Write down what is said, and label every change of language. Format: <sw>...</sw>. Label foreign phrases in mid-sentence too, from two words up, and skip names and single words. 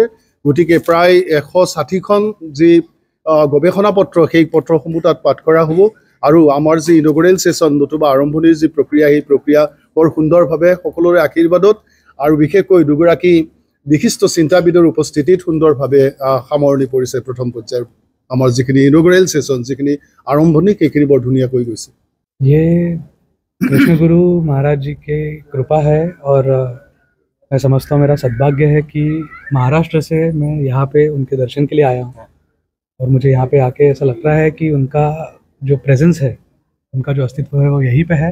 <as>গতিকে প্ৰায় 160খন যি গৱেষণা পত্ৰ, সেই পত্ৰসমূহ তাত পাঠ কৰা হ'ব আৰু আমাৰ যি</as> <en>inaugural session</en> <as>নতুবা আৰম্ভণিৰ যি প্ৰক্ৰিয়া, সেই প্ৰক্ৰিয়া বৰ সুন্দৰভাৱে সকলোৰে আশীৰ্বাদত আৰু বিশেষকৈ দুগৰাকী বিশিষ্ট চিন্তাবিদৰ উপস্থিতিত সুন্দৰভাৱে সামৰণি পৰিছে। প্ৰথম পৰ্যায়ৰ আমাৰ যিখিনি</as> <en>inaugural session,</en> <as>যিখিনি আৰম্ভণি, সেইখিনি বৰ ধুনীয়াকৈ গৈছে।</as> <hi>कृष्ण गुरु महाराज जी की कृपा है और मैं समझता हूँ मेरा सद्भाग्य है कि महाराष्ट्र से मैं यहाँ पे उनके दर्शन के लिए आया हूँ और मुझे यहाँ पे आके ऐसा लग रहा है कि उनका जो प्रेजेंस है, उनका जो अस्तित्व है वो यहीं पे है।</hi>